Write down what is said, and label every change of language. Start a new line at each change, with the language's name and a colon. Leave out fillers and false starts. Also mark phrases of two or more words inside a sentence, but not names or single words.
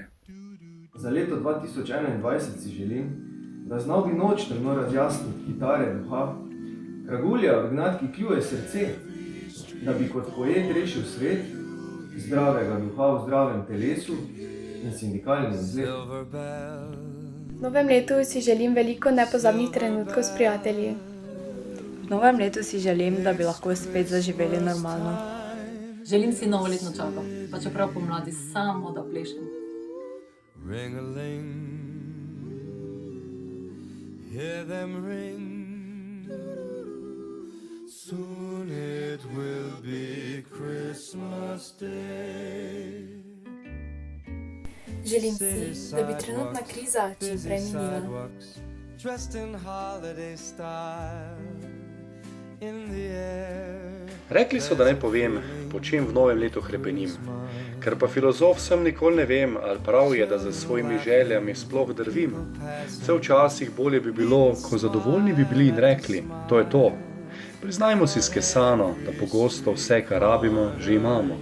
Slovenian: Za leto 2021 si želim, da znal bi noč temno razjasniti kitare duha, kragulja v gnatki kljuje srce, da bi kot poet rešil svet, zdravega duha v zdravem telesu in sindikalni izgled. V novem letu si želim veliko nepozabnih trenutkov s prijatelji. V novem letu si želim, da bi lahko spet zaživeli normalno. Želim si novoletno čako, pa čeprav pomladi samo da plešem.
English: Hear them ring. Soon it will be Christmas Day.
Slovenian: Želim si, da bi trenutna kriza čim prej minila.
English: Dressed in holiday style in the air.
Slovenian: Rekli so, da ne povem, po čem v novem letu hrepenim. Ker pa filozof sem nikoli ne vem, ali prav je, da za svojimi željami sploh drvim. Vse včasih bolje bi bilo, ko zadovoljni bi bili in rekli, to je to. Priznajmo si skesano, da pogosto vse, kar rabimo, že imamo.